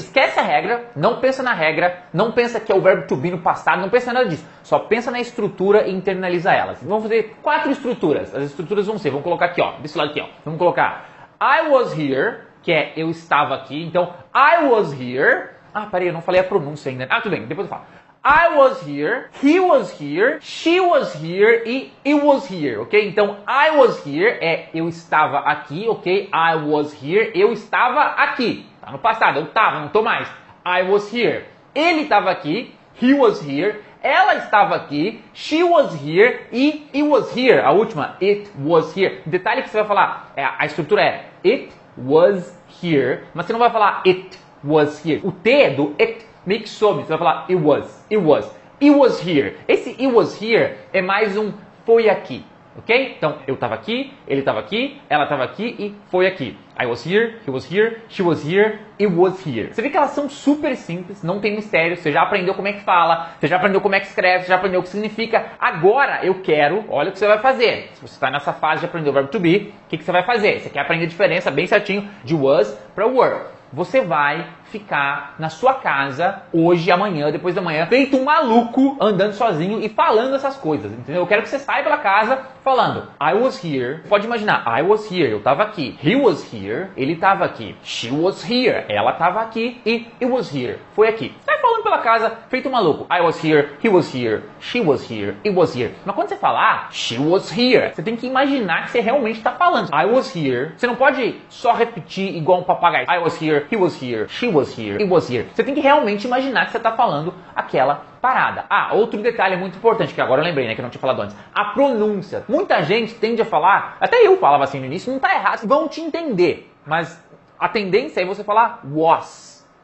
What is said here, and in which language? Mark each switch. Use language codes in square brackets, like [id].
[pt] Esquece a regra, não pensa na regra, não pensa que é o verbo to be no passado, não pensa nada disso. Só pensa na estrutura e internaliza elas. Vamos fazer 4 estruturas. As estruturas vão ser, vamos colocar aqui, ó, desse lado aqui, ó. Vamos colocar [en] I was here, [pt] que é eu estava aqui. Então, [en] I was here. [pt] Ah, peraí, eu não falei a pronúncia ainda. Ah, tudo bem, depois eu falo. [en] I was here, he was here, she was here e it was here, ok? [pt] Então, [en] I was here [pt] é eu estava aqui, ok? [en] I was here, [pt] eu estava aqui. Tá no passado, eu estava, não tô mais. [en] I was here. [pt] Ele estava aqui, [en] he was here. [pt] Ela estava aqui, [en] she was here e it was here. [pt] A última, [en] it was here. [pt] Detalhe que você vai falar, a estrutura é [en] it was here, [pt] mas você não vai falar it was here. O T do it meio que some, você vai falar [en] it was here. [pt] Esse it was here é mais um foi aqui, ok? Então, eu estava aqui, ele estava aqui, ela estava aqui e foi aqui. [en] I was here, he was here, she was here, it was here. [pt] Você vê que elas são super simples, não tem mistério, você já aprendeu como é que fala, você já aprendeu como é que escreve, você já aprendeu o que significa. Agora eu quero, olha o que você vai fazer. Se você está nessa fase de aprender o verbo to be, o que você vai fazer? Você quer aprender a diferença bem certinho de was para were. Você vai ficar na sua casa hoje, amanhã, depois da manhã, feito um maluco, andando sozinho e falando essas coisas, entendeu? Eu quero que você saia pela casa falando [en] I was here. [pt] Pode imaginar, [en] I was here, [pt] eu tava aqui. [en] He was here, [pt] ele tava aqui. [en] She was here, [pt] ela tava aqui. E [en] it was here, [pt] foi aqui. Sai falando pela casa, feito um maluco. [en] I was here, he was here, she was here, it was here. [pt] Mas quando você falar [en] she was here, [pt] você tem que imaginar que você realmente está falando. [en] I was here. [pt] Você não pode só repetir igual um papagaio. [en] I was here, he was here, she was here, it was here. [pt] Você tem que realmente imaginar que você está falando aquela parada. Ah, outro detalhe muito importante, que agora eu lembrei, né, que eu não tinha falado antes. A pronúncia. Muita gente tende a falar, até eu falava assim no início, não tá errado, vão te entender. Mas a tendência é você falar was.